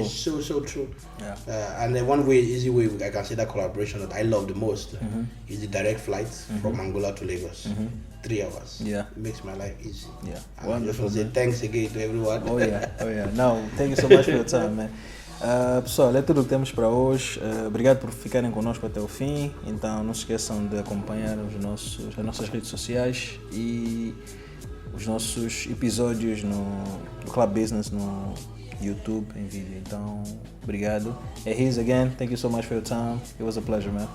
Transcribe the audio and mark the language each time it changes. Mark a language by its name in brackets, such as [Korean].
[English] It's so true. Yeah. And then easy way I can say that collaboration that I love the most is the direct flights from Angola to Lagos. 3 hours. Yeah. It makes my life easy. Yeah. And I just want to say thanks again to everyone. Oh yeah. No, thank you so much for your time, man. [Portuguese] Pessoal, é tudo o que temos para hoje. Obrigado por ficarem connosco até o fim. Então não se esqueçam de acompanhar as nossas redes sociais e os nossos episódios no Club Business no YouTube em vídeo. Então, obrigado. [English] Ehiz again, thank you so much for your time. It was a pleasure, man.